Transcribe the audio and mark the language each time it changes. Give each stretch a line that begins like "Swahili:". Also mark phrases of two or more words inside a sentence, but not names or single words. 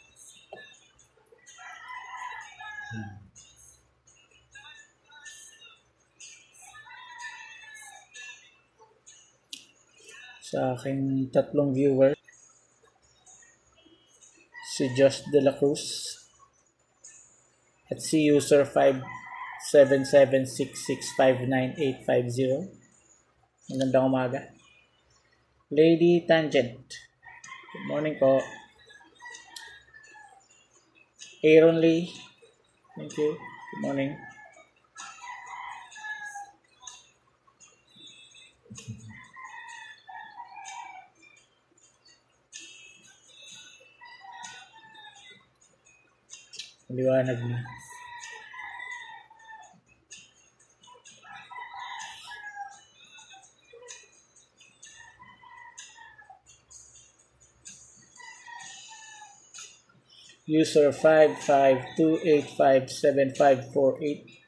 Filipino: Sa aking 3 viewers, si Josh de la Cruz at si user 57766598850. Magandang umaga.
English: Lady Tangent, good morning po. Aaron Lee. Thank you. Good morning.
Filipino: Liwanag na. User 5528575548.